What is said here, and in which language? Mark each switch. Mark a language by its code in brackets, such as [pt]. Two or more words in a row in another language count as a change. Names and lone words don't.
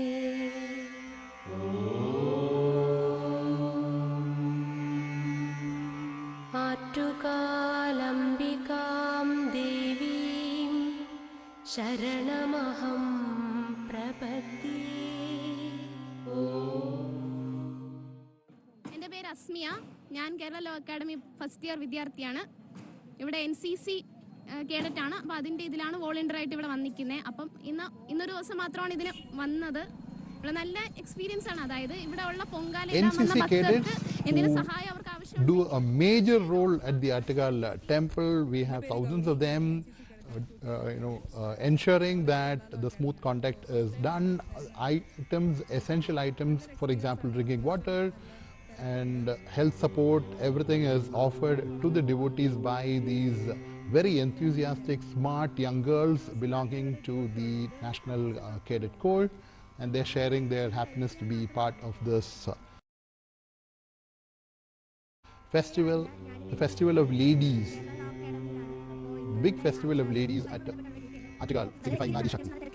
[sa] आट्टुकालम्बिकां देवीं शरणमहं प्रपद्ये। [ml] എൻ്റെ പേര് അസ്മിയ. ഞാൻ കേരള ലോ അക്കാഡമി [en] first year [ml] വിദ്യാർത്ഥിയാണ്. ഇവിടെ NCC കേഡറ്റാണ്. അപ്പോൾ അതിൻ്റെ ഇതിലാണ് വോളണ്ടിയറായിട്ട് ഇവിടെ വന്നിരിക്കുന്നത്. അപ്പം ഇന്നൊരു ദിവസം മാത്രമാണ് ഇതിന് വന്നത്. ഇവിടെ നല്ല എക്സ്പീരിയൻസ് ആണ്. അതായത് ഇവിടെ ഉള്ള പൊങ്കാല എന്തെങ്കിലും സഹായം അവർക്ക് ആവശ്യം [en] do a major role at the Attukal Temple. We have thousands of them. Ensuring that the smooth contact is done. Items, essential items, for example, drinking water and health support, everything is offered to the devotees by these very enthusiastic, smart young girls belonging to the National Cadet Corps, and they're sharing their happiness to be part of this festival, the festival of ladies, big festival of ladies at Attukal, signifying Adi Shakti.